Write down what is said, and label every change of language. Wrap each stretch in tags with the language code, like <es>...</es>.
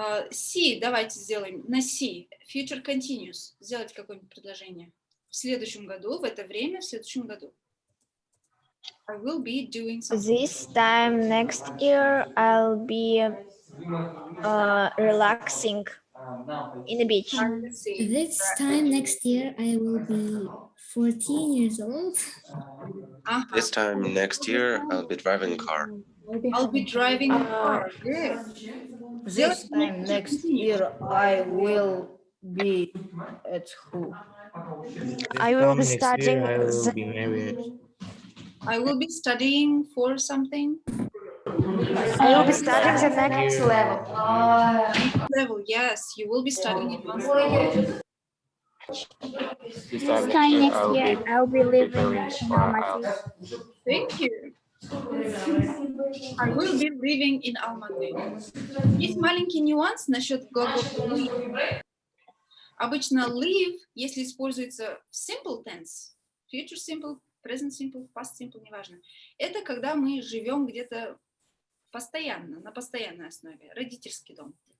<ru>C, давайте сделаем на C.</ru> <en>Future continuous.</en> <ru>Сделать какое-нибудь предложение. В следующем году, в это время, в следующем году.</ru> <en>I will be doing something. This time next year, I'll be relaxing in the beach. This time next year, I will be 14 years old. This time next year, I'll be driving a car. I'll be driving a car. Good. This time next year, I will be at school. I will be studying. I will be married. I will be studying for something. I will be studying the next level. Next level, yes, you will be studying advanced level. This time next year, I'll be living in Almaty. Thank you. I will be living in Almaty.</en> <ru>Есть маленький нюанс насчет глагола live. Обычно live, если используется в simple tense, future simple, present simple, past simple, неважно, это когда мы живем где-то постоянно, на постоянной основе, родительский дом.</ru>